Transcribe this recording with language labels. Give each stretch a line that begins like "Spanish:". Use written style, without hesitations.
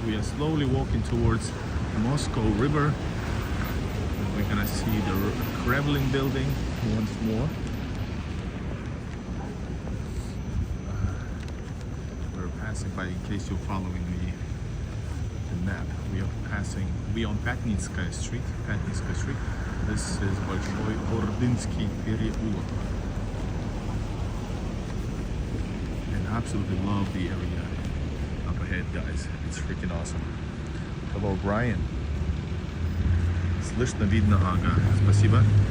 English: We are slowly walking towards the Moscow River. And we're gonna see the Kremlin building once more. We're passing by, in case you're following the map. We on Pyatnitskaya Street. This is Большой Ордынский переулок. And I absolutely love the area up ahead, guys. It's freaking awesome. Hello, Brian.
Russian: Слышно, видно, ага. Спасибо.